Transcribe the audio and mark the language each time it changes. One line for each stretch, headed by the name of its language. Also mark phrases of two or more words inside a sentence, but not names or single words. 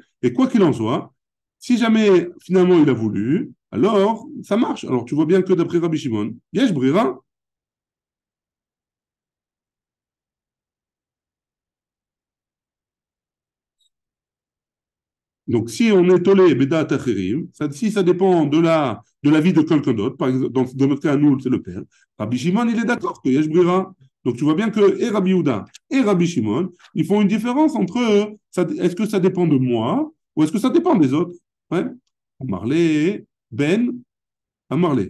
French: Et quoi qu'il en soit, si jamais finalement il a voulu, alors ça marche. Alors tu vois bien que d'après Rabbi Shimon,
Hebrew: Yesh Brera.
French: Donc, si on est
Hebrew: tolé beda tacherim,
French: si ça dépend de la vie de quelqu'un d'autre, par exemple, dans notre cas, nous, c'est le père, Rabbi Shimon, il est d'accord que
Hebrew: Yesh Brira.
French: Donc, tu vois bien que et Rabbi Yehuda et Rabbi Shimon, ils font une différence entre eux. Est-ce que ça dépend de moi ou est-ce que ça dépend des autres? Ouais.
Hebrew: Amarlé, Ben, Amarlé.